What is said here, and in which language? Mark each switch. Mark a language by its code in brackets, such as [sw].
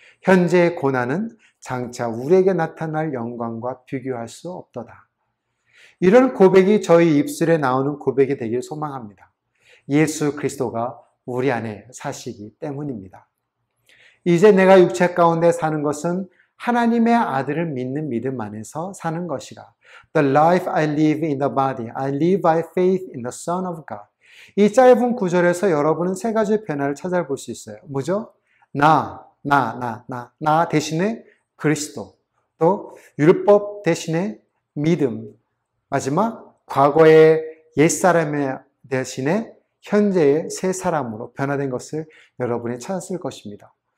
[ko] 현재의 고난은 장차 우리에게 나타날 영광과 비교할 수 없도다. 이런 고백이 저희 입술에 나오는 고백이 되길 소망합니다. 예수 그리스도가 우리 안에 사시기 때문입니다. 이제 내가 육체 가운데 사는 것은 하나님의 아들을 믿는 믿음 안에서 사는 것이라. [en] The life I live in the body, I live by faith in the Son of God. [ko] 이 짧은 구절에서 여러분은 세 가지의 변화를 찾아볼 수 있어요. 뭐죠? 나 대신에 그리스도, 또 율법 대신에 믿음, 마지막 과거의 옛사람 대신에 현재의 새 사람으로 변화된 것을 여러분이 찾았을 것입니다.